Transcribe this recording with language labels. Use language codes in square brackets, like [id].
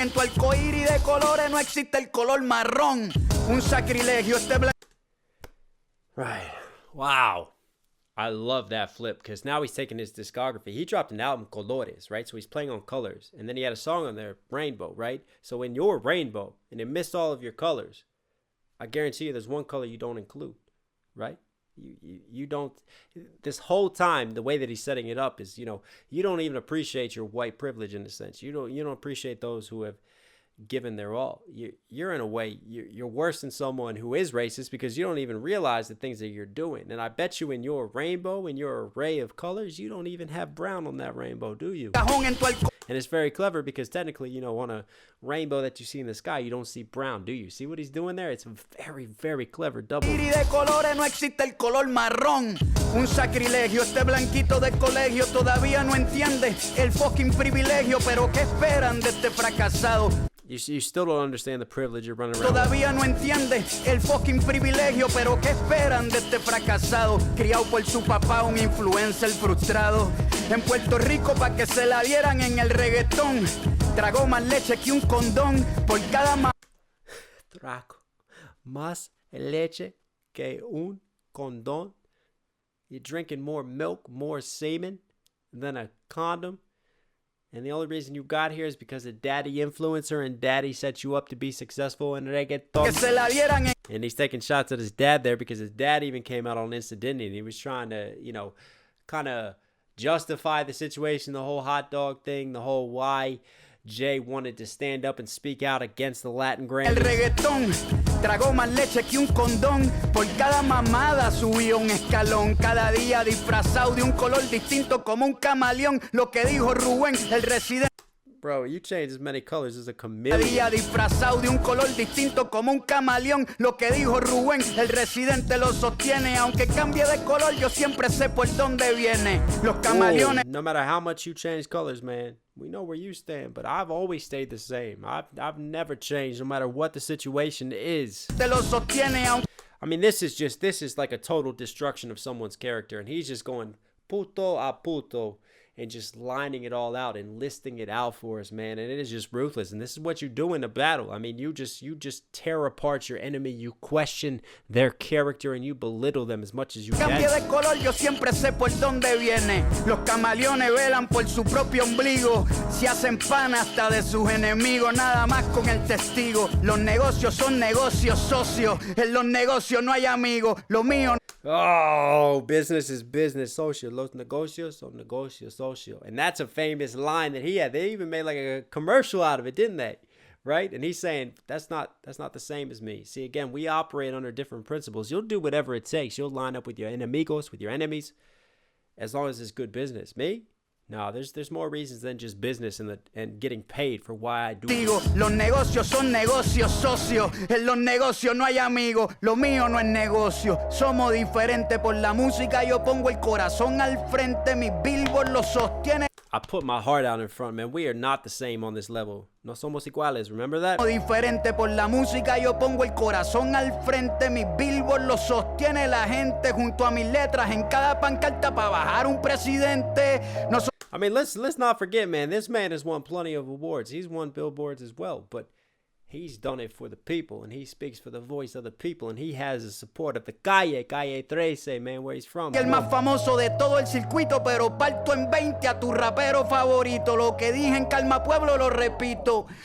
[es] En tu arcoíris de colores no existe el color marrón. Un sacrilegio este blanco. [en] Right. Wow. I love that flip because now he's taking his discography. He dropped an album, Colores, right? So he's playing on colors. And then he had a song on there, Rainbow, right? So in your rainbow, and it missed all of your colors, I guarantee you there's one color you don't include, right? You don't. This whole time, the way that he's setting it up is, you don't even appreciate your white privilege in a sense. You don't appreciate those who have given their all. You're in a way, you're worse than someone who is racist because you don't even realize the things that you're doing. And I bet you in your rainbow, in your array of colors, you don't even have brown on that rainbow, do you? And it's very clever because technically, on a rainbow that you see in the sky, you don't see brown, do you? See what he's doing there? It's a very, very clever double. [es] De colores no existe el color marrón. Un sacrilegio, este blanquito de colegio todavía no entiende el fucking privilegio, pero ¿qué esperan de este fracasado? [en] You still don't understand the privilege you're running around [es] Todavía no entiende el fucking privilegio, pero ¿qué esperan de este fracasado? Criado por su papá, un influencer frustrado. En Puerto Rico pa' que se la dieran en el reggaetón. Tragó más leche que un condón por cada Trago más leche que un condón. [en] You're drinking more milk, more semen than a condom. And the only reason you got here is because of daddy influencer and daddy set you up to be successful in reggaeton. And he's taking shots at his dad there because his dad even came out on Incident and he was trying to, kind of justify the situation, the whole hot dog thing, the whole why Jay wanted to stand up and speak out against the Latin Grammys. [es] El reggaetón tragó más leche que un condón. Por cada mamada subió un escalón. Cada día disfrazado de un color distinto como un camaleón. Lo que dijo Rubén, el residente. [en] Bro, you change as many colors as a [es] Cada [en] chameleon. [es] día disfrazado de un color distinto como un camaleón. Lo que dijo Rubén, el residente lo sostiene. Aunque cambie de color, yo siempre sé por dónde viene. Los camaleones. [en] No matter how much you change colors, man, we know where you stand. But I've always stayed the same. I've never changed, no matter what the situation is. [es] Te lo sostiene, aunque [en] I mean, this is like a total destruction of someone's character, and he's just going [es] puto a puto. [en] And just lining it all out and listing it out for us, man. And it is just ruthless. And this is what you do in a battle. I mean, you just tear apart your enemy. You question their character and you belittle them as much as you can. [es] cambie de color, yo siempre sé por dónde viene. Los camaleones velan por su propio ombligo. Se hacen pan hasta de sus enemigos, nada más con el testigo. Los negocios son negocios socios. En los negocios no hay amigos. Lo mío. [en] Oh, business is business, social. [es] Los negocios son negocios, social. [en] And that's a famous line that he had. They even made like a commercial out of it, didn't they? Right? And he's saying, that's not the same as me. See, again, we operate under different principles. You'll do whatever it takes. You'll line up with your enemigos, with your enemies, as long as it's good business. Me? No, there's more reasons than just business and getting paid for why I do it. [es] Digo, los negocios son negocios socios. En los negocios no hay amigos. Lo mío no es negocio. Somos diferentes por la música. Yo pongo el corazón al frente. Mi billboard lo sostiene. [en] I put my heart out in front, man. We are not the same on this level. [es] No somos iguales. [en] Remember that? [es] Diferente por la música. Yo pongo el corazón al frente. Mi billboard lo sostiene la gente junto a mis letras en cada pancarta para bajar un presidente. No so [en] I mean, let's not forget, man, this man has won plenty of awards. He's won billboards as well, but he's done it for the people, and he speaks for the voice of the people, and he has the support of the Calle 13, man, where he's from. [es] El más famoso de todo el circuito, pero parto en 20 a tu rapero favorito. Lo que dije en Calma Pueblo lo repito.